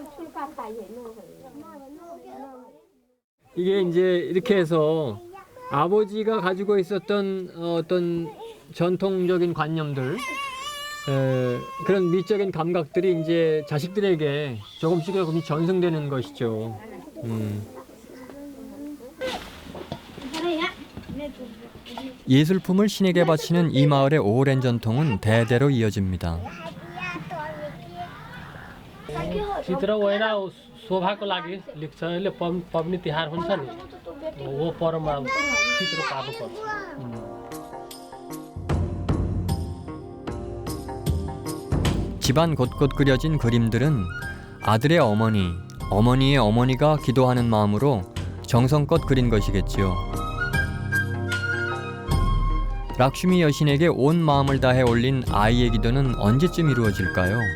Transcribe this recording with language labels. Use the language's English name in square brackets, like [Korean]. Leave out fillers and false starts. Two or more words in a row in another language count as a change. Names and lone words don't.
[Korean] 이게 이제 이렇게 해서 아버지가 가지고 있었던 어떤 전통적인 관념들, 그런 미적인 감각들이 이제 자식들에게 조금씩 전승되는 것이죠. 예술품을 신에게 바치는 이 마을의 오랜 전통은 대대로 이어집니다. [Nepali] चित्र होइन शोभाको लागि लेख्छ यसले पबनी तिहार हुन्छ नि वो पर्वमा चित्र पार्नुपर्छ। [Korean] 집안 곳곳 그려진 그림들은 아들의 어머니, 어머니의 어머니가 기도하는 마음으로 정성껏 그린 것이겠지요. 락슈미 여신에게 온 마음을 다해 올린 아이의 기도는 언제쯤 이루어질까요?